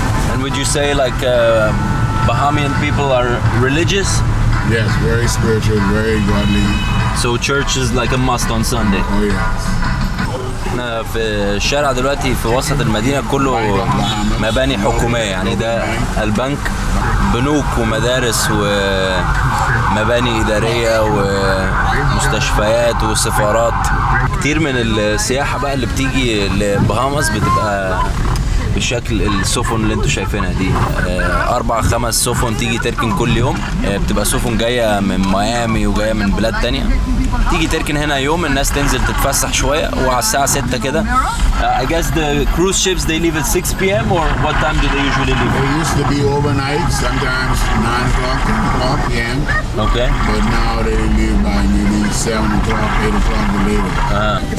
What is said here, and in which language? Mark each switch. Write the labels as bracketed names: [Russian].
[English] And would you say like Bahamian people are religious? Yes, very spiritual, very godly. So church is like a must on Sunday. Oh yes. [Arabic] احنا في الشارع دلوقتي في وسط المدينة كله مباني حكومية، يعني ده البنك، بنوك ومدارس ومباني إدارية ومستشفيات وسفارات. كتير من السياحة بقى اللي بتيجي لبهاماس بتبقى بشكل السفن اللي انتوا شايفينها دي. 4-5 سفن تيجي تركن كل يوم. بتبقى سفن جاية من ميامي وجاية من بلاد تانية، تيجي تركن هنا يوم، الناس تنزل تتفسح شوية، وعلى الساعة 6 كده. [English] I guess the cruise ships they leave at 6 p.m. or what time do they usually leave? It used to be overnight, sometimes 9 o'clock, 10 o'clock p.m. Okay. But now they leave by maybe 7 o'clock, 8 o'clock or later.